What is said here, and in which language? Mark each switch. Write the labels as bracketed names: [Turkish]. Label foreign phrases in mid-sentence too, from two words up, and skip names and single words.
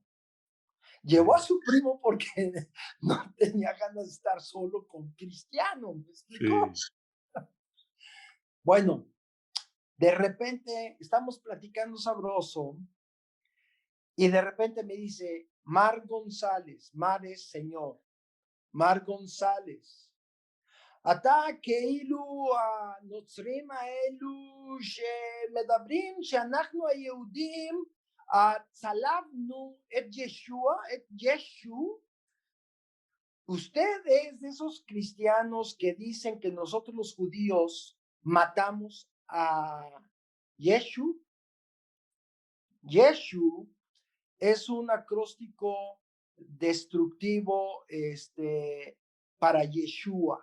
[Spanish] Llevó a su primo porque no tenía ganas de estar solo con Cristiano, ¿me explicó? Sí. Bueno, de repente estamos platicando sabroso y de repente me dice, Mar González, Mar es señor, Mar González, [Hebrew] אתה כאילו הנוצרים האלו שמדברים שאנחנו היהודים צלבנו את ישוע, את ישו. [Spanish] Ustedes, esos cristianos que dicen que nosotros los judíos matamos a Yeshu. Yeshu es un acróstico destructivo para Yeshua.